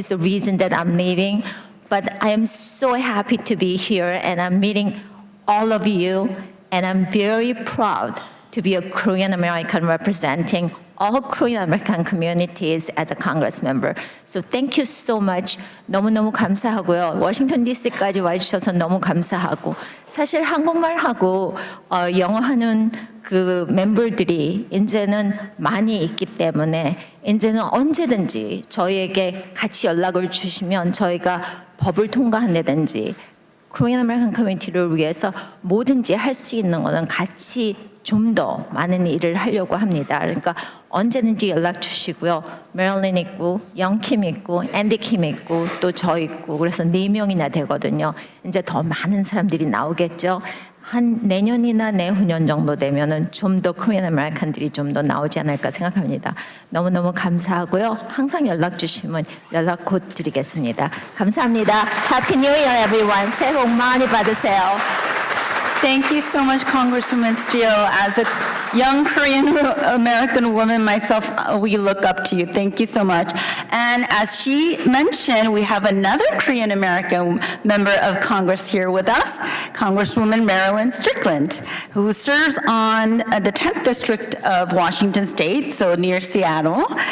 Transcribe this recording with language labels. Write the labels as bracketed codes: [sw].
[en] It's the reason that I'm leaving. But I am so happy to be here, and I'm meeting all of you, and I'm very proud to be a Korean American representing all Korean American communities as a Congress member. So thank you so much. [ko] 너무너무 감사하고요. 워싱턴 DC까지 와주셔서 너무 감사하고, 사실 한국말하고 영어하는 그 멤버들이 이제는 많이 있기 때문에 이제는 언제든지 저희에게 같이 연락을 주시면 저희가 법을 통과한다든지 코리안 아메리칸 커뮤니티를 위해서 뭐든지 할 수 있는 거는 같이 좀 더 많은 일을 하려고 합니다. 그러니까 언제든지 연락 주시고요. 메릴린 있고, 영킴 있고, 앤디 킴 있고, 또 저 있고, 그래서 4명이나 되거든요. 이제 더 많은 사람들이 나오겠죠. 한 내년이나 내후년 정도 되면은 좀 더 코리안 아메리칸들이 좀 더 나오지 않을까 생각합니다. 너무너무 감사하고요. 항상 연락 주시면 연락 곧 드리겠습니다. 감사합니다. [en] Happy New Year, everyone. [ko] 새해 복 많이 받으세요. [en] Thank you so much, Congresswoman Steele. As a young Korean American woman myself, we look up to you. Thank you so much. And as she mentioned, we have another Korean American member of Congress here with us, Congresswoman Marilyn Strickland, who serves on the 10th District of Washington State, so near Seattle.